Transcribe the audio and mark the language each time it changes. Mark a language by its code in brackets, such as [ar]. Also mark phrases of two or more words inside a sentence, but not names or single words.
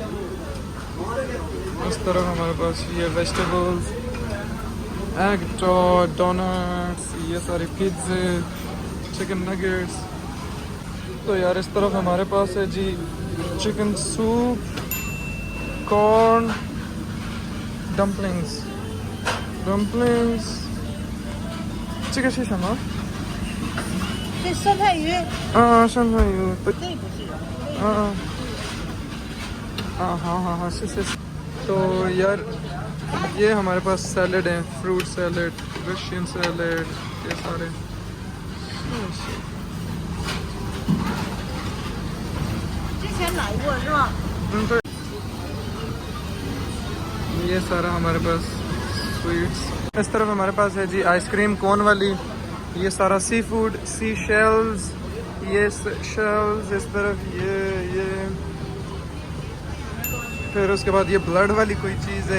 [ur] उस तरफ हमारे पास ये वेजिटेबल्स, [en] egg donuts, [ur] ये सारे पिज़्ज़े, [en] chicken nuggets. [ur] तो यार इस तरफ हमारे पास है जी [en] chicken soup, [ur] कॉर्न, डम्पलिंग्स चिकन शीशा ना [zh] 这酸菜鱼，上面有这不是。 [ur] हाँ से। तो यार ये हमारे पास सैलेड है, [en] fruit salad, Russian salad, [ur] ये सारे। [zh] 之前买过是吧？ [ur] तो ये सारा हमारे पास स्वीट्स। इस तरफ हमारे पास है जी [en] ice cream cone [ur] वाली, ये सारा [en] sea food, sea shells, [ur] ये शेल्स। इस तरफ ये फिर उसके बाद ये ब्लड वाली कोई चीज़ है।